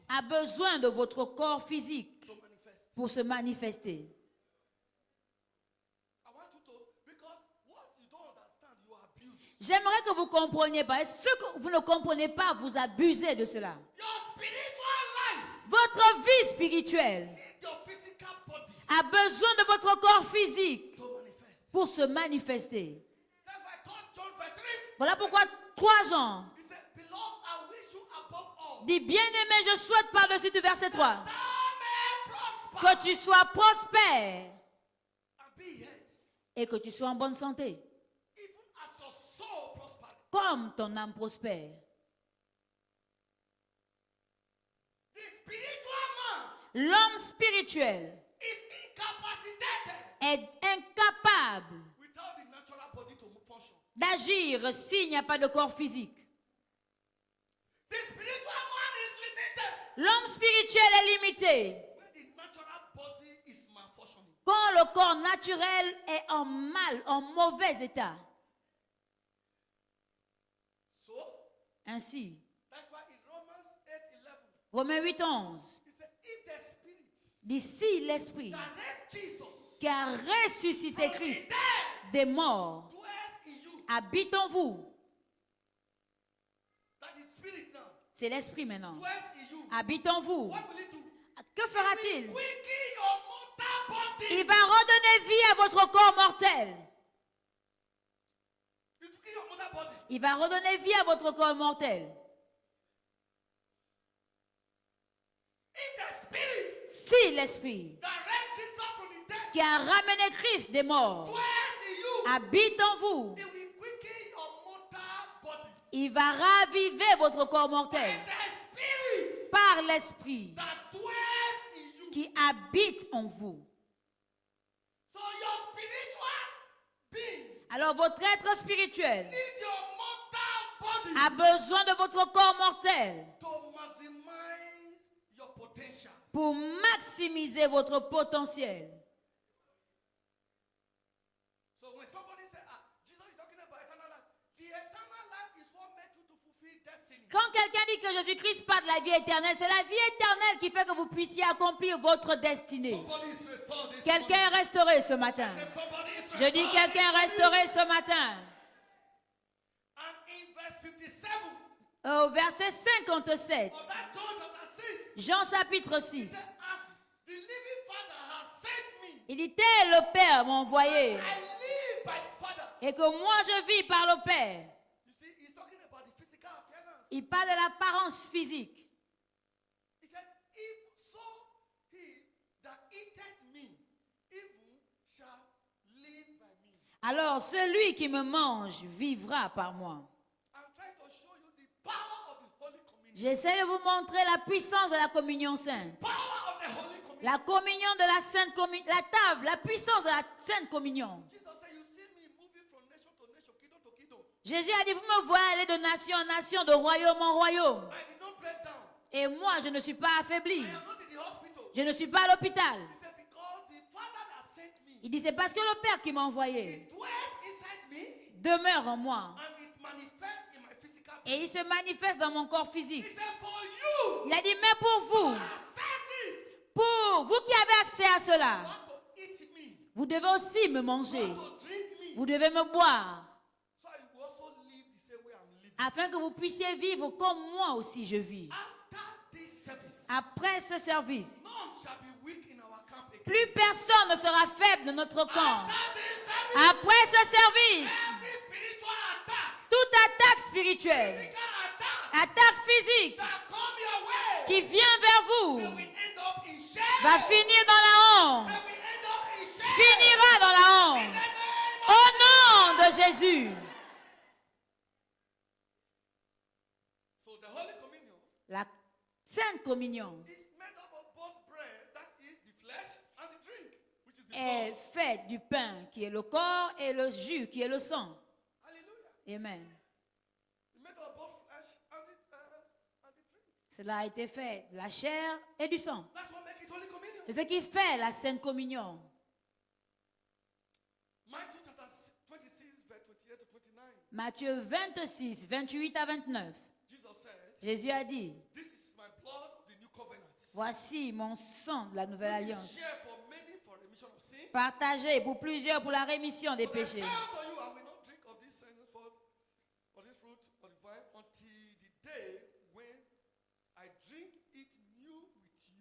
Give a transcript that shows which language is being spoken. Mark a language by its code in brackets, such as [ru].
[fr] a besoin de votre corps physique [en] to manifest. [fr] pour se manifester. [en] I want you to, because what you don't understand, you abuse. [fr] J'aimerais que vous compreniez pas. Ce que vous ne comprenez pas, vous abusez de cela. [en] Your spiritual life [fr] Votre vie spirituelle [en] need your physical body [fr] a besoin de votre corps physique [en] to manifest. [fr] pour se manifester. [en] That's why I told John verse 3. [fr] Voilà pourquoi 3 Jean [en] He said, beloved, I wish you above all [fr] dit, bien-aimé, je souhaite par-dessus du verset 3 [en] thou may prosper [fr] que tu sois prospère [en] and be in health, [fr] et que tu sois en bonne santé, [en] even as your soul prospers. [fr] comme ton âme prospère. [en] The spiritual man [fr] L'homme spirituel [en] is incapacitated [fr] est incapable [en] without the natural body to function. [fr] d'agir s'il n'y a pas de corps physique. [en] The spiritual man is limited [fr] L'homme spirituel est limité [en] when the natural body is malfunctioning. [fr] quand le corps naturel est en mauvais état. [en] So, [fr] Ainsi, [en] that's why in Romans 8:11, [fr] Romains 8:11 [en] he said, if the spirit [fr] dit, si l'esprit [en] that raised Jesus [fr] qui a ressuscité [en] from the [fr] Christ [en] dead [fr] des morts [en] dwells in you, [fr] habite en vous, [en] that is spirit now, [fr] c'est l'esprit maintenant, [en] dwells in you, [fr] habite en vous, [en] what will it do? [fr] que fera-t-il? [en] Quicken your mortal body. [fr] Il va redonner vie à votre corps mortel. [en] It will quicken your mortal body. [fr] Il va redonner vie à votre corps mortel. [en] If the spirit [fr] Si l'esprit [en] that raised Jesus from the dead [fr] qui a ramené Christ des morts [en] dwells in you, [fr] habite en vous, [en] it will quicken your mortal bodies. [fr] il va raviver votre corps [en] And [fr] mortel [en] the spirit [fr] par l'esprit [en] that dwells in you. [fr] qui habite en vous. [en] So your spiritual being [fr] Alors votre être spirituel [en] need your mortal body [fr] a besoin de votre corps mortel [en] to maximize your potential. [fr] pour maximiser votre potentiel. [en] So when somebody says, Jesus is talking about eternal life, the eternal life is what makes you to fulfill destiny. [fr] Quand quelqu'un dit que Jésus-Christ parle de la vie éternelle, c'est la vie éternelle qui fait que vous puissiez accomplir votre destinée. [en] Somebody is restored this [fr] Quelqu'un est [en] morning. [fr] restauré ce matin. [en] Say, somebody is [fr] Je dis [en] restored [fr] quelqu'un est [en] this morning. [fr] restauré ce matin. [en] And in verse 57 [fr] Au verset 57, [en] of that John chapter 6, [fr] Jean chapitre [en] he [fr] 6, [en] said, as the living Father has sent me, [fr] il dit, tel le Père m'a envoyé [en] I live by the Father. [fr] et que moi je vis par le Père. [en] You see, he's talking about the physical appearance. [fr] Il parle de l'apparence physique. [en] He said, if so, he that eateth me, even shall live by me. [fr] Alors celui qui me mange vivra par moi. [en] I'm trying to show you the power of the Holy Communion. [fr] J'essaie de vous montrer la puissance de la communion sainte. [en] Power of the Holy Communion. [fr] La communion de la sainte communion, la table, la puissance de la sainte communion. [en] Jesus said, you see me moving from nation to nation, kingdom to kingdom. [fr] Jésus a dit, vous me voyez aller de nation en nation, de royaume en royaume. [en] I did not break down. [fr] Et moi, je ne suis pas affaibli. [en] I am not in the hospital. [fr] Je ne suis pas à l'hôpital. [en] He said, because the Father that sent me, [fr] Il dit, c'est parce que le Père qui m'a envoyé [en] it dwells inside me, [fr] demeure en moi. [en] and it manifests in my physical body. [fr] Et il se manifeste dans mon corps [en] He [fr] physique. [en] said, for you, [fr] Il a dit, mais pour vous, [en] access this, [fr] pour vous qui avez accès à [en] you [fr] cela, [en] want to eat me, [fr] vous devez aussi me manger. [en] you want to drink me, [fr] Vous devez me boire. [en] so I will also live the same way I'm living. [fr] Afin que vous puissiez vivre comme moi aussi je vis. [en] After this service, [fr] Après ce service, [en] none shall be weak in our camp again. [fr] plus personne ne sera faible de notre camp. [en] After this service, [fr] Après ce service, [en] every spiritual attack, [fr] toute attaque spirituelle, [en] physical attack [fr] attaque physique [en] that come your way, [fr] qui vient vers [en] they [fr] vous [en] will end up in shame. [fr] va finir dans la honte, [en] They will end up in shame. [fr] finira dans la [en] In the name [fr] Au [en] of [fr] nom de Jésus. [en] So the Holy Communion [fr] La Sainte Communion [en] is made up of both bread, that is the flesh, and the drink, which is the [fr] est [en] blood. [fr] faite du pain qui est le corps et le jus qui est le sang. [en] Hallelujah. Amen. It's made up of both flesh and the drink. [fr] Cela a été fait de la chair et du sang. [en] That's what makes it Holy Communion. [fr] C'est ce qui fait la Sainte Communion. [en] Matthew chapter 26, verse 28 to 29. [fr] Matthieu 26, 28 à 29. [en] Jesus said, [fr] Jésus a dit, [en] this is my blood of the new covenant. [fr] voici mon sang de la nouvelle [en] Which is [fr] alliance, [en] shared for many for remission of sins. [fr] partagé pour plusieurs pour la rémission des [en] But I [fr] péchés. [en] say unto you, I will not drink of this henceforth, or this fruit, or the wine, until the day when I drink it new with